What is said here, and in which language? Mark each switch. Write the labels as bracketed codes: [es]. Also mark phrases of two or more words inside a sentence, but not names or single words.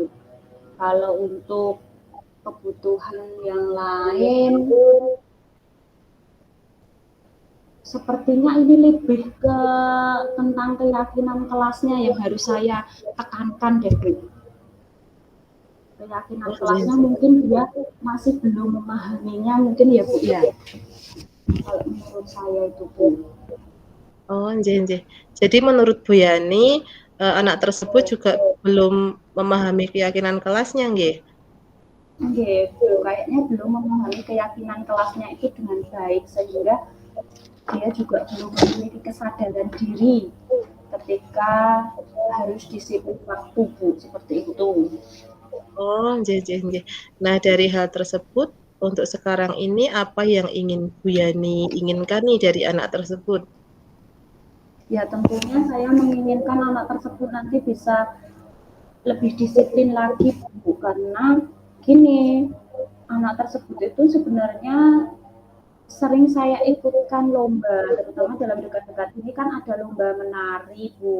[id] Kalau untuk kebutuhan yang lain sepertinya ini lebih ke tentang keyakinan kelasnya yang harus saya tekankan deh Bu. Keyakinan Oh, nggih kelasnya nggih. mungkin dia masih belum memahaminya mungkin ya Bu ya. Kalau menurut saya itu Bu. [jv] Oh, nggih nggih. [id] Jadi menurut Bu Yani, anak tersebut juga belum memahami keyakinan kelasnya nggih? Gitu, kayaknya belum memahami keyakinan kelasnya itu dengan baik sehingga dia juga belum memiliki kesadaran diri ketika harus disiplin waktu Bu seperti itu. [jv] Oh, nggih nggih nggih. [id] Nah, dari hal tersebut, untuk sekarang ini apa yang ingin Bu Yani inginkan nih dari anak tersebut? Ya tentunya saya menginginkan anak tersebut nanti bisa lebih disiplin lagi Bu karena gini anak tersebut itu sebenarnya sering saya ikutkan lomba, terutama dalam dekat-dekat ini kan ada lomba menari, Bu.